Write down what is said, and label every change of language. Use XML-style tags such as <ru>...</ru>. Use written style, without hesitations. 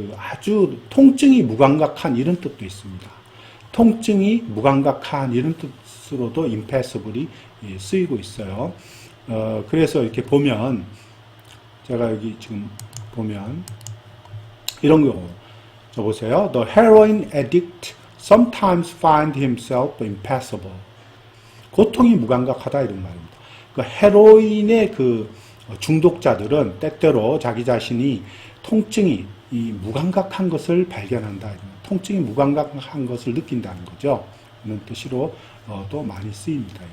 <ko>아주 통증이 무감각한 이런 뜻도 있습니다. 통증이 무감각한 이런 뜻으로도 impassable이 쓰이고 있어요. 그래서 이렇게 보면 제가 여기 지금 보면 이런 경우 보세요.</ko> <en>The heroin addict sometimes find himself impassable.</en> <ko>고통이 무감각하다 이런 말입니다. 헤로인의 중독자들은 때때로 자기 자신이 통증이 무감각한 것을 발견한다. 통증이 무감각한 것을 느낀다는 거죠. 이런 뜻으로 또 많이 쓰입니다.</ko>